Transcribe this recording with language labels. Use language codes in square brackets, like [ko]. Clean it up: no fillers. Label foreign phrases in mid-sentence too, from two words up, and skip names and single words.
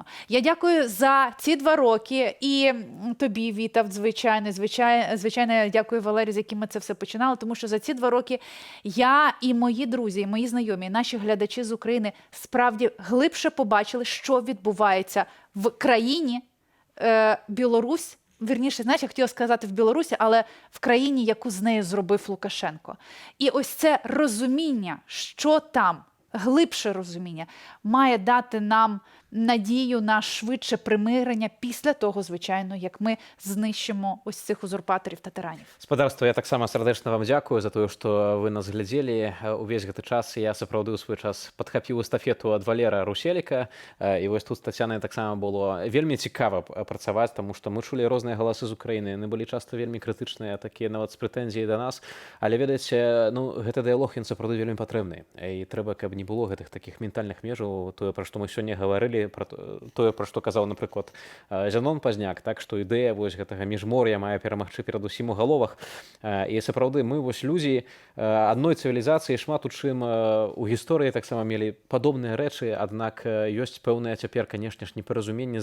[uk] Я дякую за ці 2 роки і тобі, Віта, звичайно, я дякую Валерію, з яким ми це все починали, тому що за ці 2 роки я і мої друзі, і мої знайомі, і наші глядачі з України справді глибше побачили, що відбувається в країні Білорусь, вірніше, знаєш, я хотіла сказати в Білорусі, але в країні, яку з нею зробив Лукашенко. І ось це розуміння, що там, глибше розуміння, має дати нам надію на швидше примирення після того, звичайно, як ми знищимо ось цих узурпаторів та тиранів. [be] Спадарства, я таксама сардэчна вам дзякую за тое, што вы нас глядзелі увесь гэты час. Я сапраўды ў свой час падхапіў эстафету ад Валера Руселіка, і вось тут з Тацянай таксама было вельмі цікава працаваць, таму што мы чулі розныя галасы з Украіны, яны былі часта вельмі крытычныя, такія нават з прэтэнзіяй да нас, але ведаеце, ну, гэты дыялог ён сапраўды вельмі патрэбны, і трэба, каб не было гэтых такіх ментальных межаў, тое, пра што мы сёння гаварылі, пра тое, пра што казаў, напрыклад, Зянон Пазняк, так, што ідэя вось гэтага міжмор'я мае перамагчы перадусім у галовах, і сапраўды мы вось людзі адной цывілізацыі, шмат у чым у гісторыі таксама мелі падобныя рэчы, аднак ёсць пэўнае цяпер, канешне ж, непаразуменне.